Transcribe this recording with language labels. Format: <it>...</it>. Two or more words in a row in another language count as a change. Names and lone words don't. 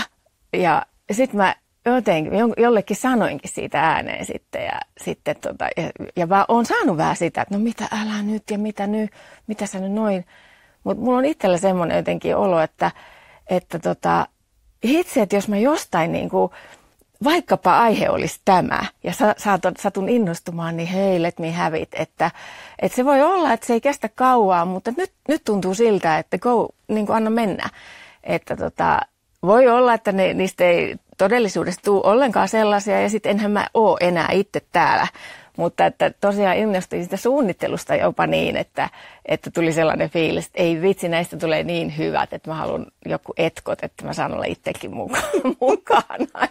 <fi>Ja sitten mä jotenkin jollekin sanoinkin siitä ääneen sitten ja mä oon saanut vähän sitä, että no mitä älä nyt ja mitä sä nyt noin. Mutta mulla on itsellä semmoinen jotenkin olo, että itse, että jos mä jostain niin kuin, vaikkapa aihe olisi tämä ja satun innostumaan, niin hei,</fi> <en>let me have it.</en> <fi>Että se voi olla, että se ei kestä kauaa, mutta nyt tuntuu siltä, että go, niin kuin anna mennä. Että voi olla, että niistä ei todellisuudessa tule ollenkaan sellaisia ja sitten enhän mä ole enää itse täällä. Mutta että tosiaan innostuin sitä suunnittelusta jopa niin, että tuli sellainen fiilis, että ei vitsi, näistä tulee niin hyvät, että mä haluan joku etkot, että mä saan olla itsekin mukana.</fi>